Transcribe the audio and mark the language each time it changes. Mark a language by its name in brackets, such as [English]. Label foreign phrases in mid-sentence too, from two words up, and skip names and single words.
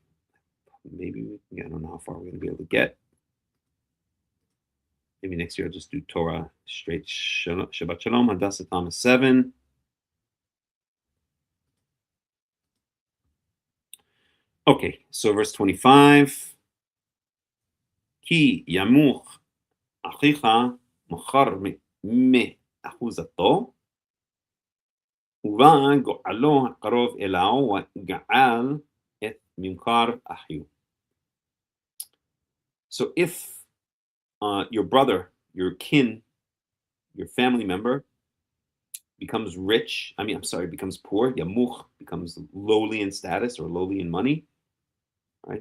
[English] Maybe, I don't know how far we're going to be able to get. Maybe next year I'll just do Torah straight. [Hebrew] שבת שלום, [English] Hadassah Thomas 7. Okay, so verse 25. [Hebrew] כי ימוך אחיך ומכר מאחזתו ובא גאלו הקרב אליו וגאל את ממכר אחיו. [English] So if your brother, your kin, your family member becomes becomes poor, yamuch, becomes lowly in status or lowly in money, right?